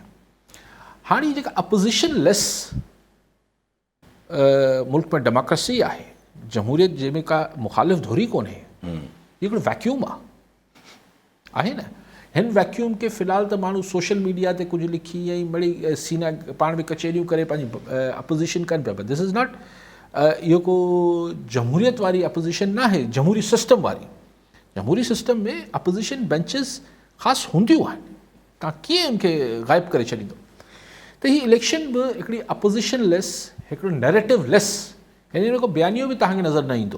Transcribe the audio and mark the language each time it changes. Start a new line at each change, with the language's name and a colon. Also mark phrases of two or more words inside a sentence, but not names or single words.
Sindhi: हाणे जेका
English: opposition less
Sindhi: मुल्क में डेमोक्रेसी आहे, जमहूरियत जंहिंमें का मुखालिफ़ धुरी कोन्हे, हिकिड़ो वैक्यूम आहे न। हिन वैक्यूम खे फ़िलहाल त माण्हू
English: social media
Sindhi: ते कुझु लिखी ऐं बड़ी सीना पाण में कचहरियूं करे पंहिंजी अपोज़िशन कनि पिया,
English: this is not
Sindhi: इहो को जमहूरियत वारी अपोज़िशन न आहे, जमहूरी सिस्टम वारी। जमहूरी सिस्टम में
English: opposition benches
Sindhi: ख़ासि हूंदियूं आहिनि, तव्हां कीअं उनखे ग़ाइबु करे छॾींदो। त हीअ इलेक्शन बि हिकिड़ी
English: opposition less,
Sindhi: हिकिड़ो
English: narrative less,
Sindhi: हिन को बयानियो बि तव्हांखे नज़र न ईंदो।